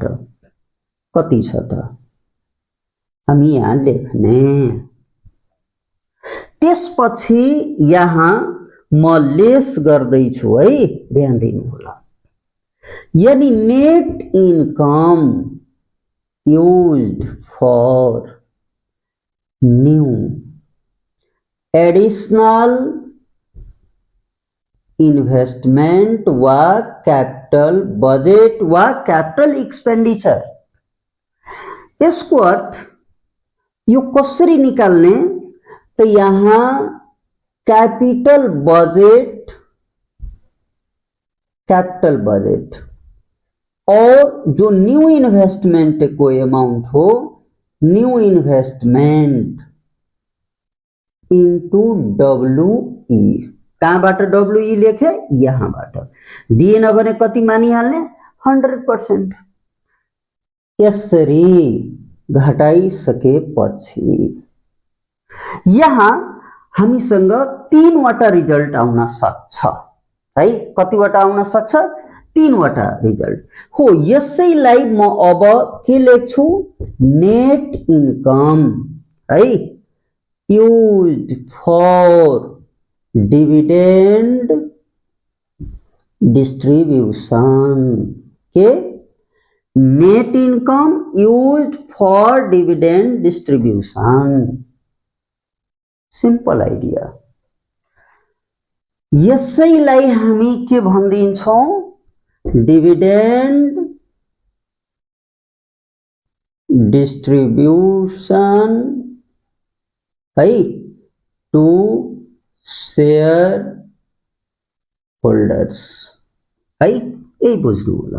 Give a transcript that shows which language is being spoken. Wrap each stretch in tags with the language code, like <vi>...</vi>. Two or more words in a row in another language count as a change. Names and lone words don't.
<ne>कति छ त हामी यहाँ लेख्ने। त्यसपछि यहाँ म लेस गर्दै छु है, ध्यान दिनु होला।</ne> <en>यानी net income used for new additional investment वा capital budget वा capital expenditure।</en> <ne>यसको अर्थ यो कसरी निकाल्ने, तो यहाँ</ne> <en>capital budget</en> <ne>और जो</ne> <en>new investment</en> <ne>को अमाउंट हो,</ne> <en>new investment into WE.</en> <ne>कहाँबाट WE लेखे, यहाँबाट। दिएन भने कति मानिहाल्ने, 100%। यसरी घटाइसकेपछि यहाँ हामीसँग 3वटा रिजल्ट आउन सक्छ है। कतिवटा आउन सक्छ, 3वटा रिजल्ट हो। यसैलाई म अब के लेख्छु,</ne> <en>net income</en> <ne>है</ne> <en>used for dividend distribution. के net income used for dividend distribution। simple idea.</en> <ne>यसैलाई हामी के भनिदिन्छौं,</ne> <en>dividend distribution</en> <ne>है</ne> <en>to shareholders</en> <ne>है, यही बुझ्नु होला।</ne>